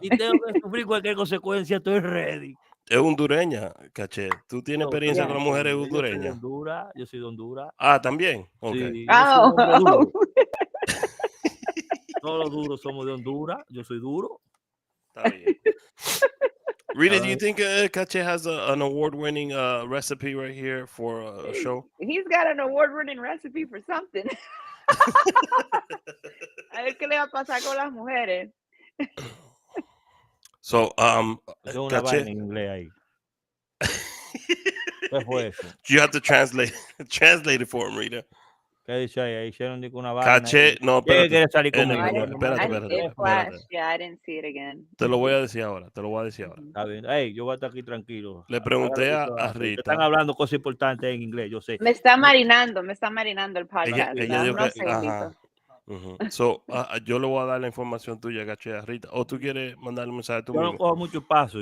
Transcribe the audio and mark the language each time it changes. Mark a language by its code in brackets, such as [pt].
[es] Y tengo que sufrir cualquier consecuencia, estoy ready. Es hondureña, caché. ¿Tú tienes experiencia con las mujeres hondureñas? Yo soy de Honduras. Ah, ¿también? Okay. Sí, yo soy un hombre duro. Todos los duros somos de Honduras, yo soy duro. Está bien. [en] Rita, do you think Cache has an award-winning recipe right here for a show? He's got an award-winning recipe for something. [es] A ver qué le va a pasar con las mujeres. So, Tengo una vaina en inglés ahí. ¿Qué fue eso? [en] You have to translate it for him, Rita. [es] ¿Qué dice ahí? Ahí hicieron una vaina. Caché, no, espérate. ¿Quiere salir conmigo? Espérate. [en] Yeah, I didn't see it again. [es] Te lo voy a decir ahora, Está bien. Hey, yo voy a estar aquí tranquilo. Le pregunté a Rita. Están hablando cosas importantes en inglés, yo sé. Me está marinando el podcast. Ella dijo que, So, yo le voy a dar la información tuya, Caché, a Rita. ¿O tú quieres mandarle un mensaje tú mismo? Yo mismo? no cojo mucho paso.